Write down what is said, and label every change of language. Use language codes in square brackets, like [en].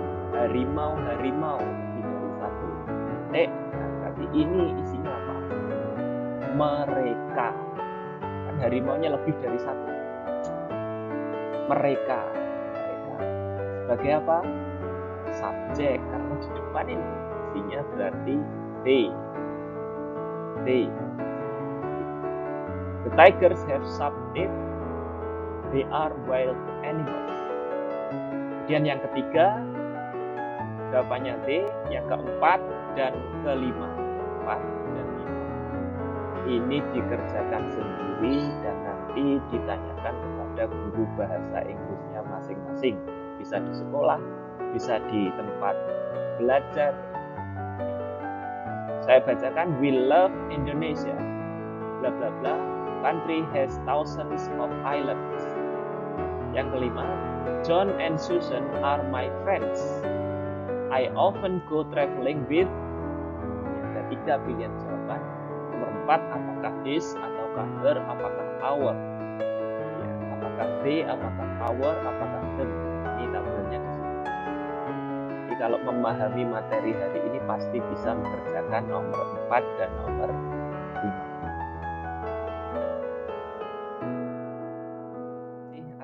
[id] Harimau lebih dari 1. Nah, berarti ini isinya apa? Mereka. Kan harimaunya lebih dari 1. Mereka. Sebagai apa? Subjek, karena di depan ini isinya berarti [en] they. They. The tigers have supped it. They are wild animals. [id] Kemudian yang ketiga, jawabannya they. Yang keempat dan kelima. 4 dan 5. Ini dikerjakan sendiri dan nanti ditanyakan kepada guru bahasa Inggrisnya masing-masing. Bisa di sekolah, bisa di tempat belajar. Saya bacakan, [en] we love Indonesia. Bla bla bla. Country has thousands of islands. [id] Yang kelima, [en] John and Susan are my friends. I often go traveling with. [id] Ada 3 pilihan jawaban. Nomor 4, apakah his, ataukah her, apakah our. Ya, apakah they, apakah our, apakah them. Ini tabelnya di sini. Jadi kalau memahami materi hari ini pasti bisa mengerjakan nomor 4 dan nomor 5.